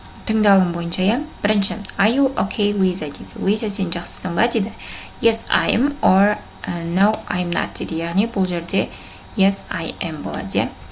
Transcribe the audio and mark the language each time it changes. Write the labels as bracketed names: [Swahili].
[Kazakh] Тыңдалым бойынша, бірінші, [English] are you okay, [Kazakh] Lisa дейді. Lisa, сен жақсысың ба дейді. [English] Yes, I am or no, I'm not [Kazakh] дейді. Яғни бұл жерде [English] yes, I am [Kazakh] болады.